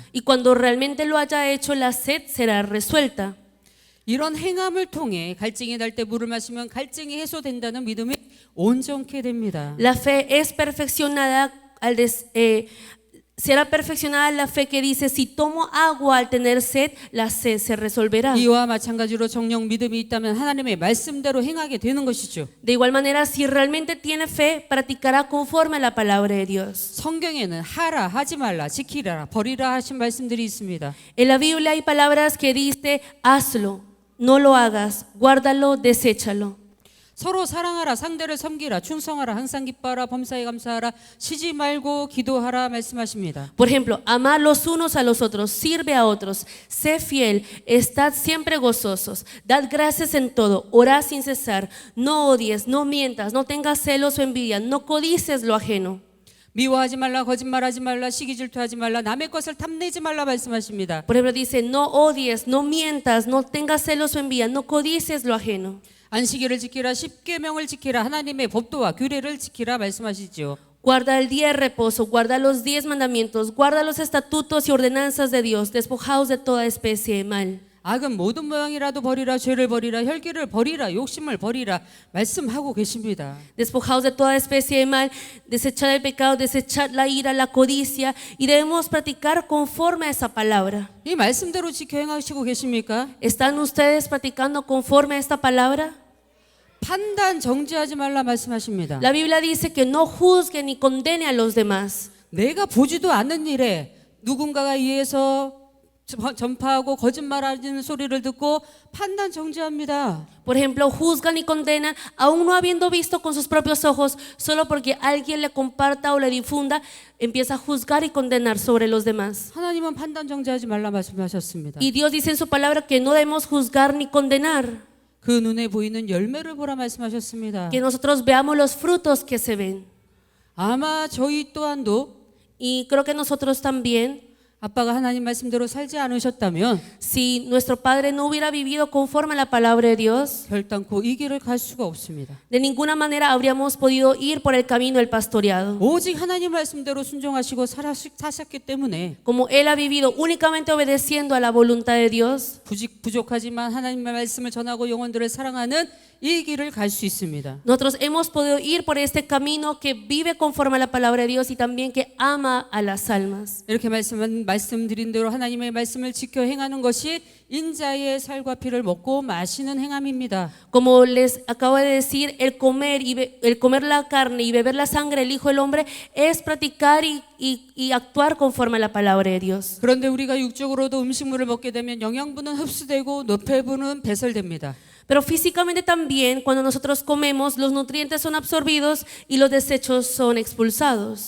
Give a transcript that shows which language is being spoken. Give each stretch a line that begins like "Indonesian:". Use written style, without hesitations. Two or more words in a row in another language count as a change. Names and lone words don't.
Spanish: Y cuando realmente lo haya hecho, la sed será resuelta.
Korean: 이런 행함을 통해 갈증이 날 때 물을 마시면 갈증이 해소된다는 믿음이 온전케 됩니다.
Spanish: La fe es perfeccionada será perfeccionada la fe que dice: si tomo agua al tener sed, la sed se resolverá.
Korean: 이와 마찬가지로 정령 믿음이 있다면 하나님의 말씀대로 행하게 되는 것이죠.
Spanish: De igual manera, si realmente tiene fe, practicará conforme a la palabra de Dios.
Korean: 성경에는 하라, 하지 말라, 지키라, 버리라 하신 말씀들이 있습니다.
Spanish: En la Biblia hay palabras que dice: hazlo, no lo hagas, guárdalo, deséchalo.
Korean: 서로 사랑하라, 상대를 섬기라, 충성하라, 항상 기뻐하라, 범사에 감사하라, 쉬지 말고 기도하라 말씀하십니다.
Spanish: Por ejemplo, amar los unos a los otros, sirve a otros, sé fiel, estad siempre gozosos, dad gracias en todo, orad sin cesar, no odies, no mientas, no tengas celos o envidia, no codices lo ajeno.
Korean: 미워하지 말라, 거짓말하지 말라, 시기 질투하지 말라, 남의 것을 탐내지 말라 말씀하십니다.
Spanish: Por ejemplo, dice: no odies, no mientas, no tengas celos o envidia, no codices lo ajeno.
Korean: 안식일을 지키라, 십계명을 지키라, 하나님의 법도와 규례를 지키라 말씀하시죠.
Spanish: Guarda el día de reposo, guarda los 10 mandamientos, guarda los estatutos y ordenanzas de Dios, despojaos de toda especie de mal.
Korean: 악은 모든 모양이라도 버리라, 죄를 버리라, 혈기를 버리라, 욕심을 버리라 말씀하고 계십니다.
Spanish: Despojaos de toda especie de mal, desechad el pecado, desechad la ira, la codicia, y debemos practicar conforme a esa palabra.
Korean: 이 말씀대로 지켜 행하시고 계십니까?
Spanish: ¿Están ustedes practicando conforme a esta palabra?
Korean: 판단 정죄하지 말라 말씀하십니다.
Spanish: La Biblia dice que no juzgue ni condene a los demás.
Korean: 내가 보지도 않는 일에 누군가가 의해서 전파하고 거짓말하는 소리를 듣고 판단 정죄합니다.
Spanish: Por ejemplo, juzgan y condenan, aún no habiendo visto con sus propios ojos, solo porque alguien le comparta o le difunda, empieza a juzgar y condenar sobre los demás.
Korean: 하나님은 판단 정죄하지 말라 말씀하셨습니다.
Spanish: Y Dios dice en su palabra que no debemos juzgar ni condenar,
Korean: 그 눈에 보이는 열매를 보라 말씀하셨습니다.
Spanish: que nosotros veamos los frutos que se ven.
Korean: 아마 저희 또한도
Spanish: Y creo que nosotros también
Korean: 아빠가 하나님 말씀대로 살지 않으셨다면
Spanish: Si nuestro padre no hubiera vivido conforme a la palabra de Dios,
Korean: 결단코 이 길을 갈 수가 없습니다.
Spanish: de ninguna manera habríamos podido ir por el camino del pastoreado.
Korean: 오직 하나님 말씀대로 순종하시고 사셨기 때문에
Spanish: Como él ha vivido únicamente obedeciendo a la voluntad de Dios,
Korean: 부족하지만 하나님의 말씀을 전하고 영혼들을 사랑하는 이 길을 갈 수 있습니다.
Spanish: nosotros hemos podido ir por este camino que vive conforme a la palabra de Dios y también que ama a las almas.
Korean: 이렇게 말씀드린 대로 하나님의 말씀을 지켜 행하는 것이 인자의 살과 피를 먹고 마시는 행함입니다.
Spanish: Como les acabo de decir, el comer la carne y beber la sangre del Hijo del Hombre es practicar y actuar conforme a la palabra de Dios.
Korean: 그런데 우리가 육적으로도 음식물을 먹게 되면 영양분은 흡수되고 노폐분은 배설됩니다.
Spanish: Pero físicamente también, cuando nosotros comemos, los nutrientes son absorbidos y los desechos son expulsados.